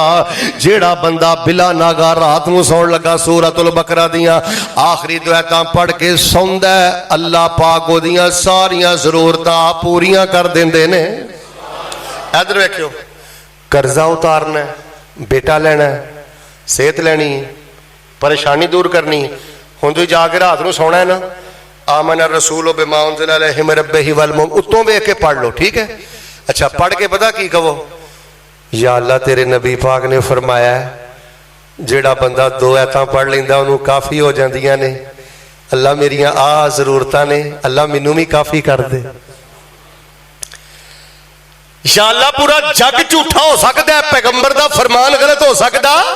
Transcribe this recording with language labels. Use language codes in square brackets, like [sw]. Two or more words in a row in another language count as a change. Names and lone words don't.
[pa] جیہڑا بندہ بلا ناغہ رات نوں سون لگا سورۃ البقرہ دیاں آخری دعاواں پڑھ کے سوندا ہے، اللہ پاک اودیاں ساریاں ضرورتاں پوریاں کر دیندے نے. ادھر ویکھیو، قرضہ اتارنا ہے، بیٹا لینا ہے، صحت لینی، پریشانی دور کرنی. ہن تسیں جا کے رات نوں سونا ہے نا, [ar] آمن الرسول بما انزل الیہ من ربہ والمؤمنون, [pa] اتوں ویکھ کے پڑھ لو، ٹھیک ہے. اچھا پڑھ کے پتہ کی کہو، یا اللہ تیرے نبی پاک نے فرمایا جیہڑا بندہ دو آیتاں پڑھ لیندا اونہوں کافی ہو جاندیاں نے. اللہ میریاں آ ضرورتاں نے، اللہ مینوں بھی کافی کر دے. یا اللہ پورا جگ جھوٹا ہو سکتا ہے، پیغمبر دا فرمان غلط ہو سکتا.